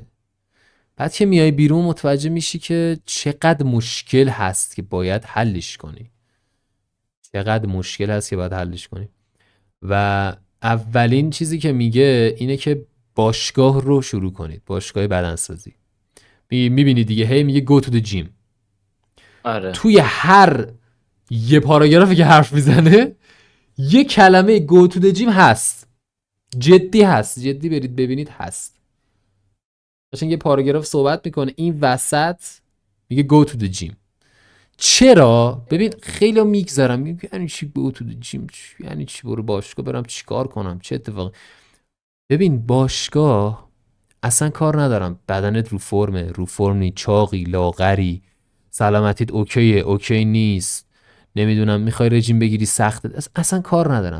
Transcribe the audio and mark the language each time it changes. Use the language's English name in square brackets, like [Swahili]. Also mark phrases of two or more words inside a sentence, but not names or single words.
[Persian] بعد که میای بیرون متوجه میشی که چقدر مشکل هست که باید حلش کنی، چقدر مشکل هست که باید حلش کنی. و اولین چیزی که میگه اینه که باشگاه رو شروع کنید، باشگاه بدنسازی. میبینی دیگه هی میگه [English] go to the gym. [Persian] آره توی هر یه پاراگرافی که حرف میزنه یه کلمه [English] go to the gym [Persian] هست، جدی هست، جدی برید ببینید هست. قشنگ یه پاراگراف صحبت میکنه این وسط میگه [English] go to the gym. [Persian] چرا؟ ببین خیلی میگذرم میگه یعنی چی [English] go to the gym، [Persian] یعنی چی برو باشگاه برم چیکار کنم، چه اتفاقی. ببین باشگاه اصلا کار ندارم بدنت رو فرمه، رو فرم نی، چاقی، لاغری، سلامتیت اوکیه، اوکی نیست، نمیدونم میخوای رژیم بگیری سخته، اصلا کار ندارم.